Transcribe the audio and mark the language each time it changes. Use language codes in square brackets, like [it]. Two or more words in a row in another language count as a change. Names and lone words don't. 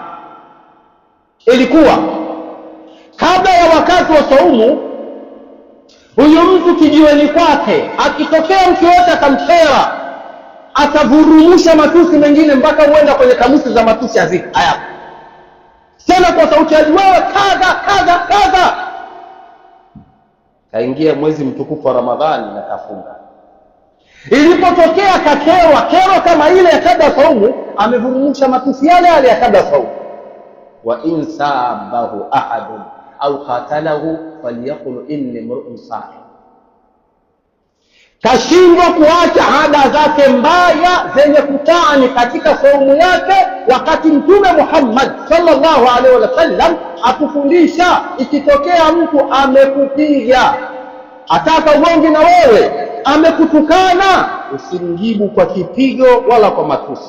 [sw] Ilikuwa kabla ya wakati wa saumu, huyu mtu kijiweni kwake akitokea mtu yote akamkera, atavurumusha matusi mengine mpaka huenda kwenye kamusi za matusi hazika haya tena kwa sauti ya wewe kadha kadha kadha. Kaingia mwezi mtukufu wa Ramadhani na kafunga. Ilipotokea kakerwa kero kama ile ya kabla saumu, amevurumusha matusi yale yale ya kabla saumu. [ar] وإن سابه أحد أو قاتله فليقل إني امرؤ صائم. [sw] Kashindwa kuacha ada zake mbaya zenye kutaani katika saumu yake, wakati Mtume Muhammad [ar] صلى الله عليه وسلم [sw] akufundisha ikitokea mtu amekupiga ataka uonge na wewe, amekutukana, usimjibu kwa kipigo wala kwa matusi.